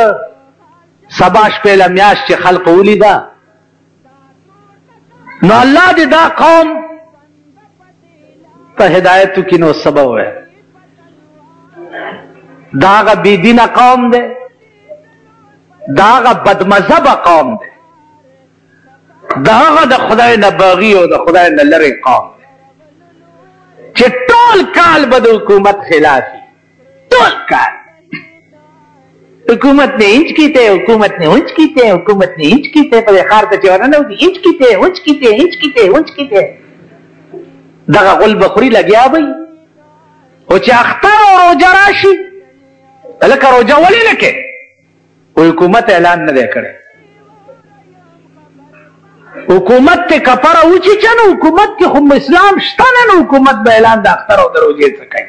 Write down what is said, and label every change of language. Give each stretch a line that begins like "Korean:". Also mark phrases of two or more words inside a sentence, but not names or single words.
Pashto: سبا شپېله میاشت چې خلقو ولیده نو الله دې دا قوم په هدایتو کې نو سبا وویل دا هغه بېدینه قوم دی، دا هغه بدمذهبه قوم دی، دا هغه د خدای نه باغي او د خدای نه لرې قوم دی چې ټول کال به د حکومت خلاف وي. ټول کال
Punjabi: حکومت نے انچ کیتے، حکومت نے اونچ کیتے، حکومت نے انچ کیتے،
Pashto: په خار ته چې ورننه وکړي
Punjabi: انچ کیتے اونچ کیتے انچ کیتے اونچ کیتے.
Pashto: دغه غل بخوري لګیا وي او چې اختر او روژه راشي هلکه روژه ولې نه کوې؟ حکومت اعلان نه دی کړی. حکومت ته کفره وچیچه نو حکومت کې خو اسلام شته نه، نو حکومت به اعلان د اختر او د روژې څه کوي.